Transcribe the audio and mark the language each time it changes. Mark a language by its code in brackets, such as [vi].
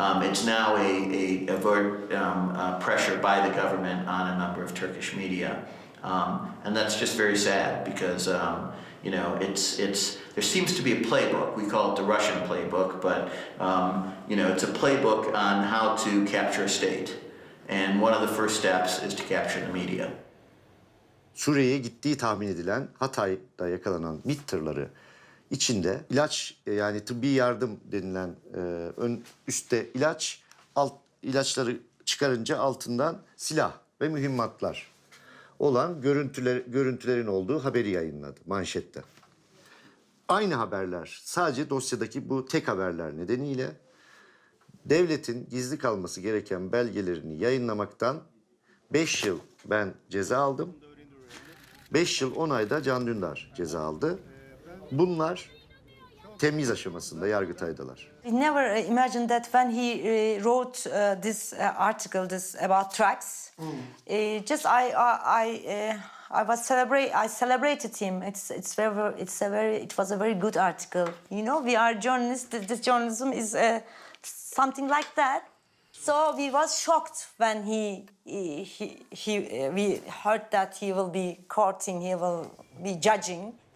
[en] it's now a overt pressure by the government on a number of Turkish media. And that's just very sad because, you know, there seems to be a playbook. We call it the Russian playbook, but, you know, it's a playbook on how to capture a state. And one of the first steps is to capture the media. [tr] Suriye'ye gittiği tahmin edilen Hatay'da yakalanan MİT tırları içinde ilaç, yani tıbbi yardım denilen üstte ilaçları çıkarınca altından silah ve mühimmatlar olan görüntülerin olduğu haberi yayınladı manşette. Aynı haberler, sadece dosyadaki bu tek haberler nedeniyle devletin gizli kalması gereken belgelerini yayınlamaktan 5 yıl ben ceza aldım. 5 yıl 10 ayda Can Dündar ceza aldı. Bunlar temyiz aşamasında Yargıtay'dalar. [en] We never imagined that when he wrote this article, this about trucks. Just I celebrated him. It was a very good article. You know, we are journalists. This journalism is something like that. So we was shocked when we heard that he will be courting, he will be judging.